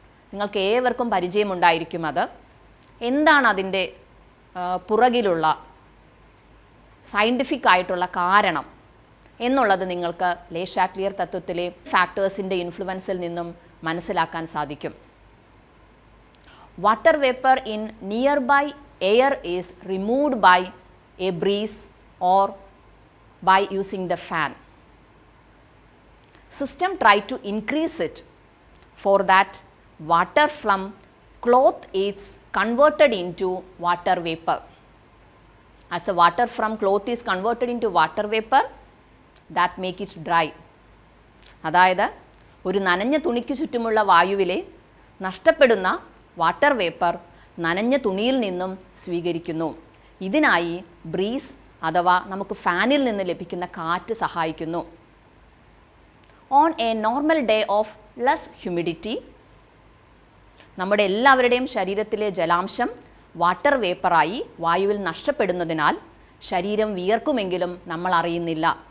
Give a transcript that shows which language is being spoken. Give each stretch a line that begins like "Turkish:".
Malayalam: നിങ്ങൾക്ക് ഏവർക്കും പരിചയമുണ്ടായിരിക്കും. അത് എന്താണ് അതിൻ്റെ പുറകിലുള്ള സയൻറ്റിഫിക് ആയിട്ടുള്ള കാരണം എന്നുള്ളത് നിങ്ങൾക്ക് ലേഷാറ്റ്ലിയർ തത്വത്തിലെ ഫാക്ടേഴ്സിൻ്റെ ഇൻഫ്ലുവൻസിൽ നിന്നും മനസ്സിലാക്കാൻ സാധിക്കും.
English: Water vapour in nearby air is removed by a breeze or by using the fan. System try to increase it. For that, water from cloth is converted into water vapor. As the water from cloth is converted into water vapor, that make it dry.
Malayalam: അതായത് ഒരു നനഞ്ഞ തുണിക്ക് ചുറ്റുമുള്ള വായുവിലെ നഷ്ടപ്പെടുന്ന water vapour നനഞ്ഞ തുണിയിൽ നിന്നും സ്വീകരിക്കുന്നു. ഇതിനായി ബ്രീസ് അഥവാ നമുക്ക് ഫാനിൽ നിന്ന് ലഭിക്കുന്ന കാറ്റ് സഹായിക്കുന്നു.
English: on a normal day of less humidity,
Malayalam: നമ്മുടെ എല്ലാവരുടെയും ശരീരത്തിലെ ജലാംശം വാട്ടർ വേപ്പറായി വായുവിൽ നഷ്ടപ്പെടുന്നതിനാൽ ശരീരം വിയർക്കുമെങ്കിലും നമ്മൾ അറിയുന്നില്ല.